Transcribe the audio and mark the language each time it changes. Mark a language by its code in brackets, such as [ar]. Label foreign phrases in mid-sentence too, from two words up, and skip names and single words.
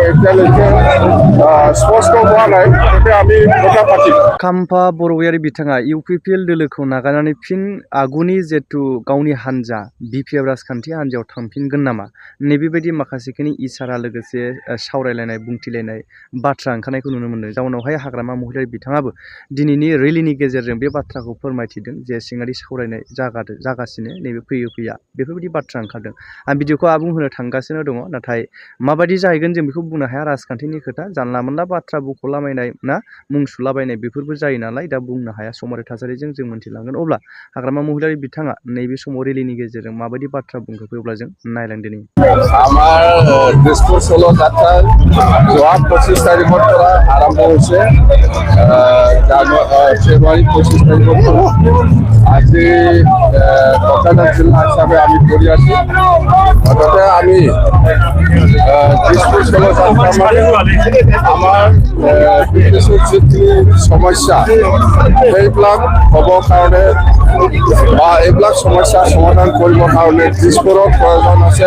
[as] এতিয়ালৈকে স্পষ্ট হোৱা নাই গতিকে আমি কথা পাতিম। [brx] खाम्फा बरगयारि बिथाङा इउपिपिएल दोलोखौ नागारनानै फिन आगुनि जिहेतु गावनि हान्जा बिपिएफ राजखान्थि हान्जायाव थांफिनगोन नामा नैबेबायदि माखासेखिनि इसारा लोगोसे सावरायलायनाय बुंथिलायनाय बाथ्रा ओंखारनायखौ नुनो मोनदों। जाउनावहाय हाग्रामा महिलारि बिथाङाबो दिनैनि रेलिनि गेजेरजों बे बाथ्राखौ फोरमायथिदों जे सिङारि सावरायनाय जागासिनो नैबे फैया बेफोरबायदि बाथ्रा ओंखारदों। आं भिडिअखौ आबुं होनो थांगासिनो दङ, नाथाय माबायदि जाहैगोन जों बेखौ बुंनो हाया। राजखान्थिनि खोथा जानला मोनला बाथ्रा बुख'लाबायनाय ना मुं सुलाबायनाय बेफोरबो जायो नालाय दा बुंनो हाया। समारि थासारिजों जों मोन्थिलांगोन। अब्ला हाग्रामा महिलारि बिथाङा नैबे समाव रेलिनि गेजेरजों माबायदि बाथ्रा बुंखो अब्ला जों नायलांदिनि। [as] আমাৰ দিছপুৰ চলো যাত্ৰা যোৱা 25 তাৰিখৰ পৰা আৰম্ভ হৈছে। ফেব্ৰুৱাৰী 25 তাৰিখৰ পৰা আজি ককানাথ জিলা হিচাপে আমি কৰি আছোঁ। মুঠতে আমি দিছপুৰ চলো যাত্ৰা মানে আমাৰ যিখিনি সমস্যা সেইবিলাক হ'বৰ কাৰণে বা এইবিলাক সমস্যাৰ সমাধান কৰিবৰ কাৰণে দিছপুৰৰ প্ৰয়োজন আছে।